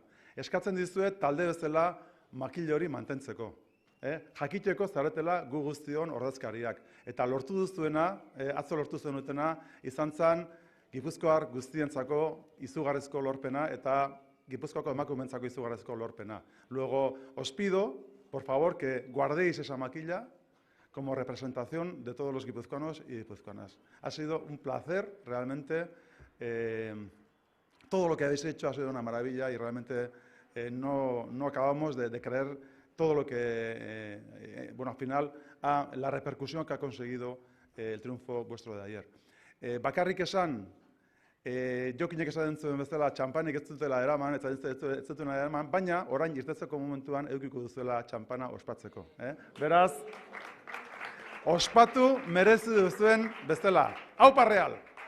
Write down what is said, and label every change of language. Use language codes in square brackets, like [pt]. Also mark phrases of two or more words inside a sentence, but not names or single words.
[eu] Eskatzen dizuet talde bezala makil hori mantentzeko. Jakiteko zaretela gu guztion ordezkariak. Eta lortu duzuena, atzo lortu zenutena, izan zan Gipuzkoar guztientzako izugarrizko lorpena eta Gipuzkoako emakumentzako izugarrizko lorpena. [es] Luego, os pido, por favor, que guardéis esa maquilla como representación de todos los guipuzcoanos y guipuzcoanas. Ha sido un placer, realmente. Todo lo que habéis hecho ha sido una maravilla y realmente no acabamos de creer todo lo que, bueno, al final, la repercusión que ha conseguido el triunfo vuestro de ayer. [eu] Bakarrik esan, Jokinek esaten zuen bezala, txampanik ez dutela eraman, eta ez dutela eraman, baina orain irtetzeko momentuan edukiko duzuela txampana ospatzeko. Beraz, ospatu merezi duzuen bezala. Aupa Real!